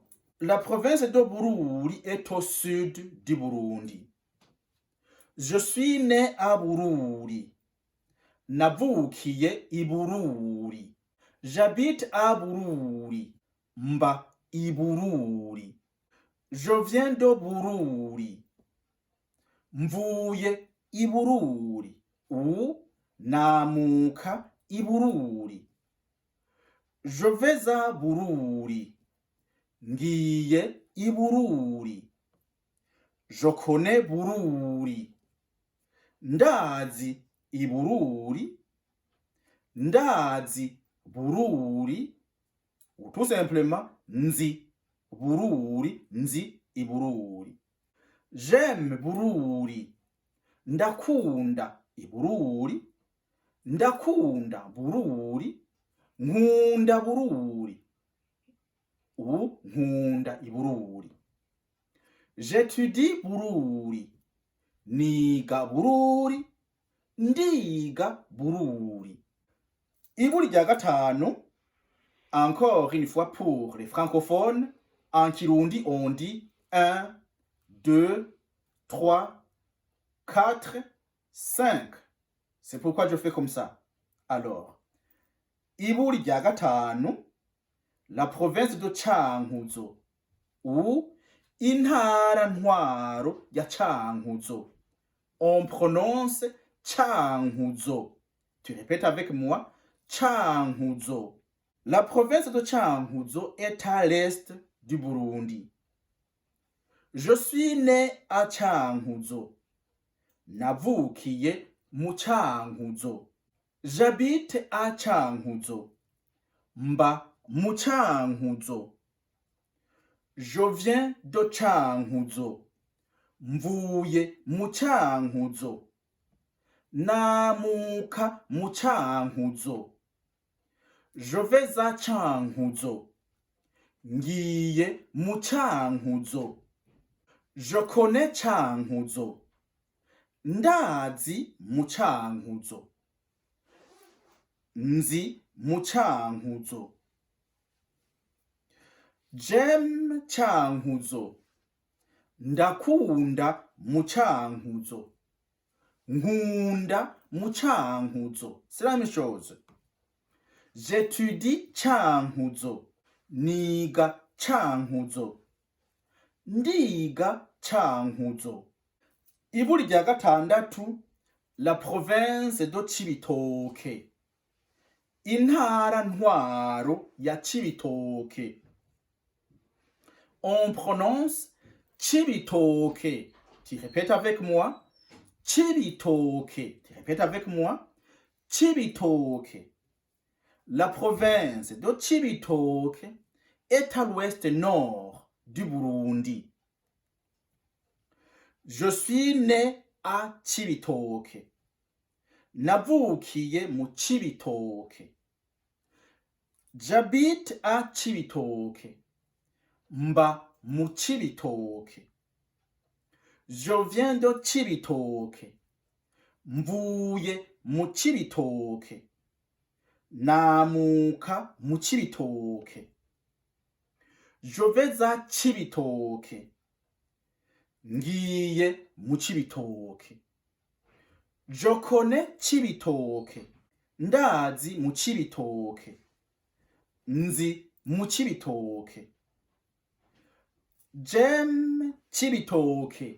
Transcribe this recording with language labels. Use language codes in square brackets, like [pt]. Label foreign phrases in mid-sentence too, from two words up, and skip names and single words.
[fr] La province de Bururi est au sud du Burundi. Je suis né à Bururi. [rn] Navukiye i Bururi. [fr] J'habite à Bururi. [rn] Mba i Bururi. [fr] Je viens de Bururi. [rn] Mvuye i Bururi. Ou namuka i Bururi. [fr] Je vais à Bururi. [rn] Ngiye i Bururi. [fr] Je connais Bururi. [rn] Ndazi i Bururi. Ndazi Bururi. [fr] Ou tout simplement [rn] nzi Bururi, nzi i Bururi. [fr] J'aime Bururi. [rn] Ndakunda i Bururi. Ndakunda Bururi. Nkunda Bururi. Ou nkunda i Bururi. [fr] J'étudie Bururi. [rn] Niga Bururi. Ndiga Bururi. Iburi rya gatanu, [fr] encore une fois pour les francophones, en Kirundi on dit 1, 2, 3, 4, 5. C'est pourquoi je fais comme ça. Alors, [rn] Iburi rya gatanu, [fr] la province de Cankuzo ou [rn] intara ntwaro ya Cankuzo. [fr] On prononce Cankuzo. Tu répètes avec moi, Cankuzo. La province de Cankuzo est à l'est du Burundi. Je suis né à Cankuzo. [rn] Navukiye mu Cankuzo. [fr] J'habite à Cankuzo. [rn] Mba mu Cankuzo. [fr] Je viens de Cankuzo. [rn] Mvuye mu Cankuzo. Namuka mu Cankuzo. [fr] Je vais à Cankuzo. [rn] Ngiye mu Cankuzo. [fr] Je connais Cankuzo. [rn] Ndazi mu Cankuzo. Nzi mu Cankuzo. [fr] J'aime Cankuzo. [rn] Ndakunda mu Cankuzo. Nkunda mu Cankuzo. [fr] C'est la même chose. J'étudie Cankuzo. [rn] Niga Cankuzo. Ndiga Cankuzo. Iburi rya gatandatu, [fr] la province de Cibitoke. [rn] intara ntwaro ya Cibitoke. [fr] On prononce Cibitoke. Tu répètes avec moi. Cibitoke. Tu répètes avec moi. Cibitoke. La province de Cibitoke est à l'ouest nord du Burundi. Je suis né à Cibitoke. [rn] Navukiye mu Cibitoke. [fr] J'habite à Cibitoke. [rn] Mba mu Cibitoke. [fr] Je viens de Cibitoke. [rn] Mvuye mu Cibitoke. Namuka mu Cibitoke. [fr] Je vais à Cibitoke. [rn] Ngiye mu Cibitoke. [fr] Je connais Cibitoke. [rn] Ndazi mu Cibitoke. Nzi mu Cibitoke. [fr] J'aime Cibitoke.